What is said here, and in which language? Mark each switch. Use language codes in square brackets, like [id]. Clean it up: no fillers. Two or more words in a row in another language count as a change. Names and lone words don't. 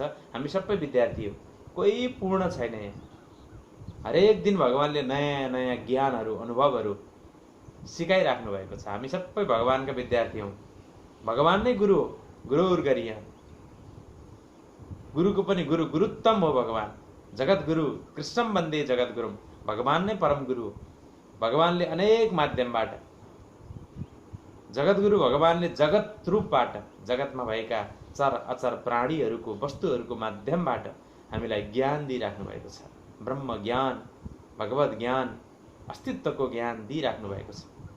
[ne] हामी सबै विद्यार्थी हो, कोही पूर्ण छैन यहाँ। हरेक दिन भगवानले नयाँ नयाँ ज्ञानहरू, अनुभवहरू सिकाइराख्नु भएको छ। हामी सबै भगवानका विद्यार्थी हौँ। भगवान नै गुरु हो, गुरुर गरिया, गुरुको पनि गुरु, गुरुत्तम हो भगवान। [sa] जगत गुरु, कृष्णम वन्दे जगत गुरुम, [ne] भगवान नै परम गुरु हो। भगवानले अनेक माध्यमबाट, जगत गुरु भगवानले जगत रूपबाट, जगतमा भएका चर अचर प्राणीहरूको, वस्तुहरूको माध्यमबाट हामीलाई ज्ञान दिइराख्नु भएको छ। ब्रह्म ज्ञान, भगवत ज्ञान, अस्तित्वको ज्ञान दिइराख्नु भएको छ।